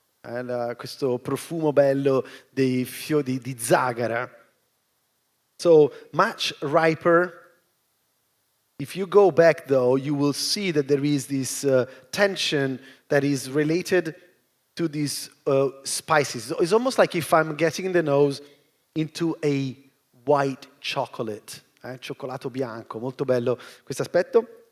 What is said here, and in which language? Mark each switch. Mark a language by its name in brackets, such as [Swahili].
[Italian] Questo profumo bello dei fiori di zagara. [English] So much riper. If you go back, though, you will see that there is this tension that is related to these spices. It's almost like if I'm getting the nose into a white chocolate [Italian] cioccolato bianco, molto bello questo aspetto.